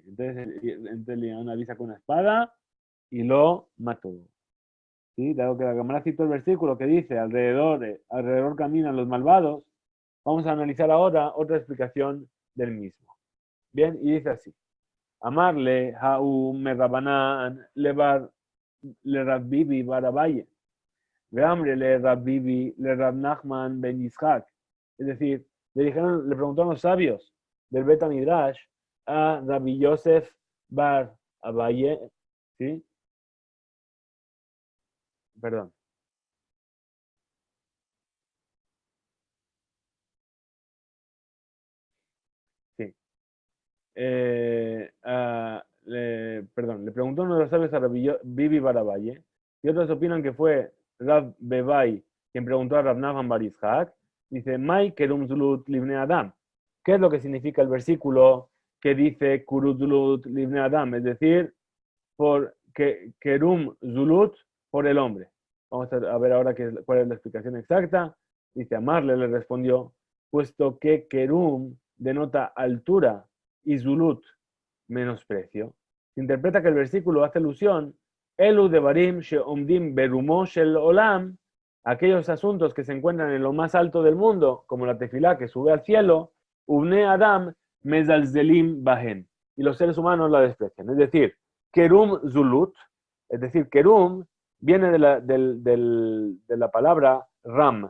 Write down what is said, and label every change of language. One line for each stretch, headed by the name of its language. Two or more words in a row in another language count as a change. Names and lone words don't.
Spanish: Entonces le avisa con una espada y lo mató. ¿Sí? Dado que la cámara citó el versículo que dice, alrededor caminan los malvados, vamos a analizar ahora otra explicación del mismo. Bien, y dice así.
Aramaic: אמרי לה הוא מרבנן לרבי ביבי בר אביי. ואמרי לה רבי ביבי לרב נחמן בן יצחק.
Spanish: Es decir, le preguntaron los sabios del Beta Midrash a Rabbi Yosef bar Abaye, ¿sí? Perdón. Sí. Le preguntó uno de los sabios a Rabbi Bibi Barabaye, y otros opinan que fue Rab Bebai quien preguntó a Rab Nachman bar Yitzhak. Dice,
Hebrew: מאי כרם זלות לבני אדם.
Spanish: ¿Qué es lo que significa el versículo que dice
Hebrew: כרות לבני אדם?
Spanish: Es decir, por
Hebrew: כרם זלות
Spanish: por el hombre. Vamos a ver ahora cuál es la explicación exacta. Dice, Amarle le respondió, puesto que Kerum denota altura y Zulut menosprecio. Se interpreta que el versículo hace alusión,
Hebrew: אלו דברים שעומדים ברומו של עולם,
Spanish: aquellos asuntos que se encuentran en lo más alto del mundo, como la tefilá que sube al cielo,
Hebrew: ובני אדם מזלזלים בהן,
Spanish: y los seres humanos la desprecian. Es decir,
Hebrew: כרם זלות,
Spanish: es decir, Kerum viene de la palabra Ram.